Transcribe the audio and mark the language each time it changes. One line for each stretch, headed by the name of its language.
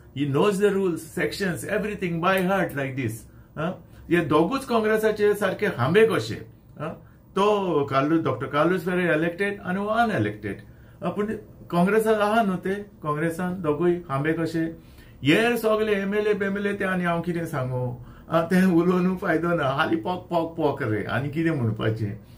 English: He knows the rules, sections, everything by heart like this.
Goan Konkani: हे दोगूच काँग्रेसाचे सारखे हांबे कशे. तो डॉक्टर कार्लोस फेरेरा इलेक्टेड आणि अनइलेक्टेड. पण काँग्रेसात आहा न्हू ते, काँग्रेसान दोगूय हांबे कशे. हे सगळे MLA ते आनी हांव कितें सांगू, ते उलोवन फायदो ना. हाली पोक रे, आनी कितें म्हणपाचें.